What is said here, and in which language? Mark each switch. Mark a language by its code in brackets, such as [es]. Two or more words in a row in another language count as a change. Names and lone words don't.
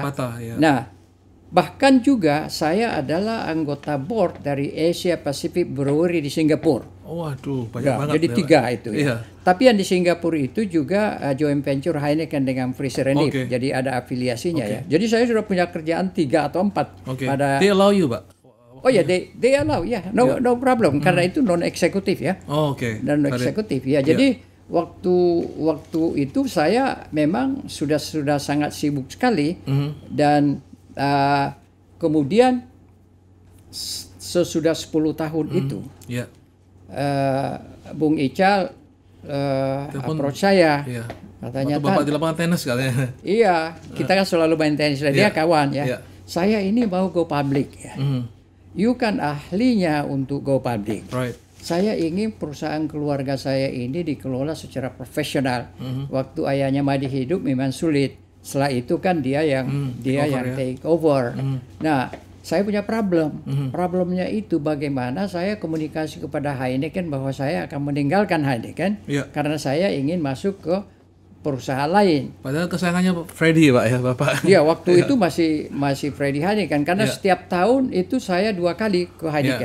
[id] Nah, bahkan juga saya adalah anggota board dari Asia Pacific Brewery di Singapura. Waduh, banyak banget. Jadi 3 itu ya. Tapi yang di Singapura itu juga [en] joint venture [id] Heineken dengan Fraser & Neff. Jadi ada afiliasinya ya. Jadi saya sudah punya kerjaan 3 atau 4 pada. [en] They allow you, Pak? [id] Oh ya, [en] they allow [id] ya. [en] No problem [id] karena itu non eksekutif ya. Non eksekutif ya. Jadi waktu itu saya memang sudah sangat sibuk sekali dan kemudian sesudah 10 tahun itu Bung Ical approach saya, katanya Bapak di lapangan tenis katanya. Iya, kita kan selalu main tenis, dia kawan ya. Saya ini mau [en] go public [id] ya. You kan ahlinya untuk [en] go public. [id] Saya ingin perusahaan keluarga saya ini dikelola secara profesional. Waktu ayahnya masih hidup memang sulit. Setelah itu kan dia yang [en] take over. [id] Nah, saya punya problem. Problemnya itu bagaimana saya komunikasi kepada Heineken bahwa saya akan meninggalkan Heineken karena saya ingin masuk ke perusahaan lain. Padahal kesayangannya Freddy Pak ya Bapak. Iya, waktu itu masih Freddy Heineken karena setiap tahun itu saya 2 kali ke Heineken.